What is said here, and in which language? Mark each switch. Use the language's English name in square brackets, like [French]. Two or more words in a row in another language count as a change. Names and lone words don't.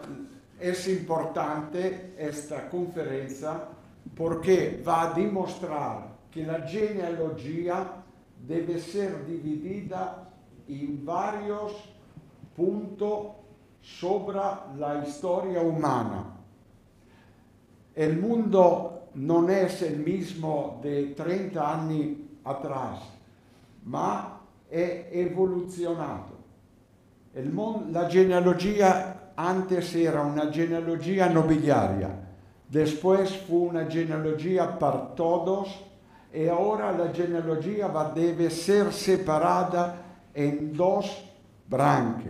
[Spanish] Es importante esta conferencia porque va a demostrar que la genealogía debe ser dividida en varios puntos sobre la historia humana. El mundo no es el mismo de 30 años atrás, [Italian] ma è evoluzionato. [Spanish] La genealogía antes era una genealogía nobiliaria, después fue una genealogía para todos y ahora la genealogía debe ser separada en dos branche.